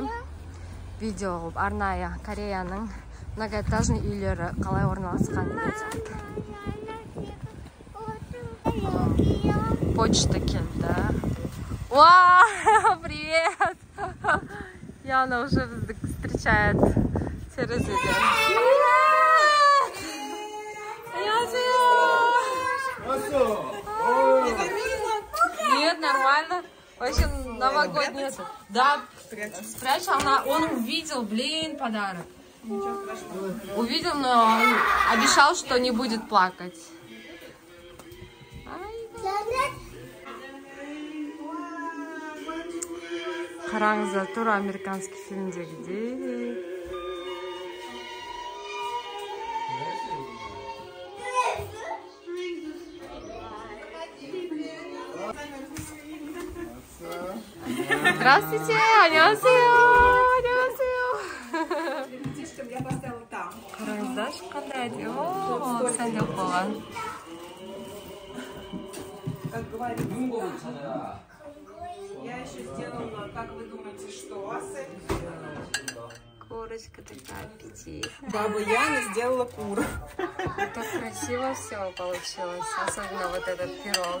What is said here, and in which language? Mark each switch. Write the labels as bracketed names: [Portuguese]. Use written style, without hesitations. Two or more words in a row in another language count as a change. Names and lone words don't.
[Kazakh] Видео қылып арнайы Кореяның многоэтажный үйлері қалай орналасқан деген сияқты. Почта келді. [Russian] Вау, привет! [Kazakh] Яна уже бізді встречает терезеден. [Russian] Нет, нормально. Вообще новогодний. Да, спрячь, он увидел, блин, подарок. Увидел, но он обещал, что не будет плакать. [Kazakh] Қараңыздар, тура американский фильмдегідей. [Russian] Здравствуйте, 안녕하세요. Я поставила там. [Kazakh] Қараңыздар, қандай әдемі. Сәндеп болған. [Russian] Как говорится, я еще сделала, как вы думаете, что? Курочка такая аппетитная. Баба Яна сделала куру. Так красиво все получилось, особенно вот этот пирог.